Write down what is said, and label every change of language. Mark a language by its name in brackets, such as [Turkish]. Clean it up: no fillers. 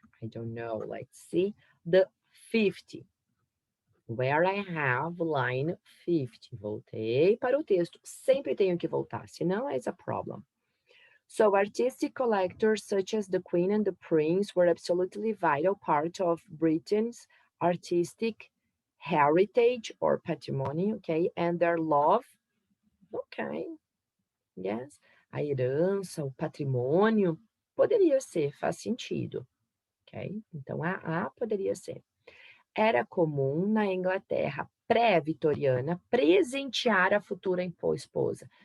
[English] I don't know, let's see. The 50. Where I have line 50. [Portuguese] Voltei para o texto. Sempre tenho que voltar, senão é [English] a problem. So artistic collectors such as the Queen and the Prince were absolutely vital part of Britain's artistic heritage or patrimony, okay? And their love, okay, yes. [Portuguese] A herança, o patrimônio, poderia ser, faz sentido, ok? Então, a poderia ser. Era comum na Inglaterra pré-vitoriana presentear a futura esposa.